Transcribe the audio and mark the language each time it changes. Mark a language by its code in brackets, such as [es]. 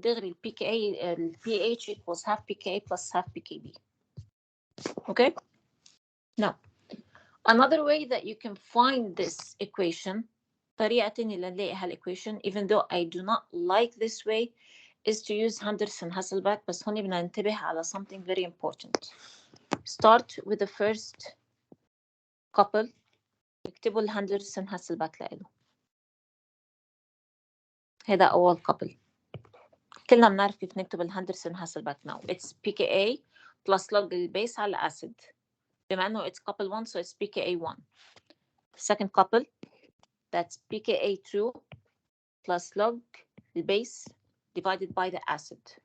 [ar] دغري [en] pH equals half pKa plus half pKb. Okay? Now, another way that you can find this equation, [ar] طريقة تانية لنلاقي هالequation, [en] even though I do not like this way, is to use Henderson-Hasselbalch. [ar] بس هون بدنا ننتبه على [en] something very important. Start with the first couple. [ar] اكتبوا الهندرسون-هاسلباك لإله. هذا أول couple. كلنا بنعرف كيف نكتب الهندرسون-هاسلباك [en] now. It's pKa plus log [ar] البيس على [en] acid. بما إنه it's couple 1, so it's pKa1. Second couple, that's pKa2 plus log [ar] البيس [en] divided by the acid.